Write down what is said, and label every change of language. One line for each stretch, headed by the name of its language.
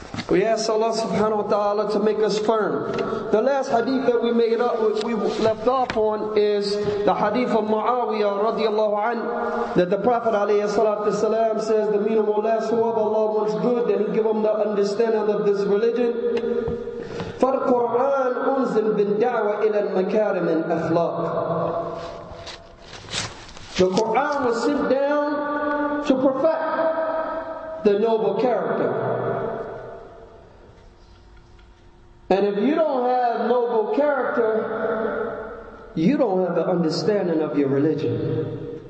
English: We ask Allah subhanahu wa ta'ala to make us firm. The last hadith that we left off on is the hadith of Muawiyah radiallahu anhu, that the Prophet alayhi salatu wasalam says, the meaning will last whoever Allah wants good, then He give them the understanding of this religion.
Arabic: فالقرآن أنزل بالدعوة إلى المكارم الأخلاق.
English: The Qur'an was sent down to perfect the noble character. And if you don't have noble character, you don't have the understanding of your religion.